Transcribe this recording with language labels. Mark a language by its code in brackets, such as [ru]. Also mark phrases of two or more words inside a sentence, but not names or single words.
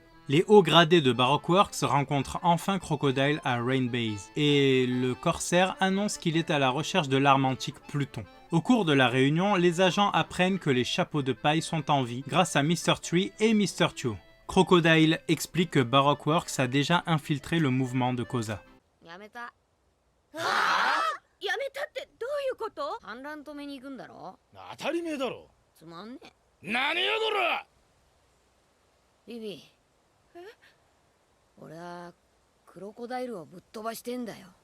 [fr] Les hauts gradés de Baroque Works rencontrent enfin Crocodile à Rain Base et le corsaire annonce qu'il est à la recherche de l'arme antique Pluton. Au cours de la réunion, les agents apprennent que les chapeaux de paille sont en vie grâce à Mr. Tree et Mr. Chu. Crocodile explique que Baroque Works a déjà infiltré le mouvement de Koza. [ja] やめたってどういうこと？反乱止めに行くんだろ？当たり前だろ。つまんねえ。何よこら。ビビ。え？俺はクロコダイルをぶっ飛ばしてんだよ。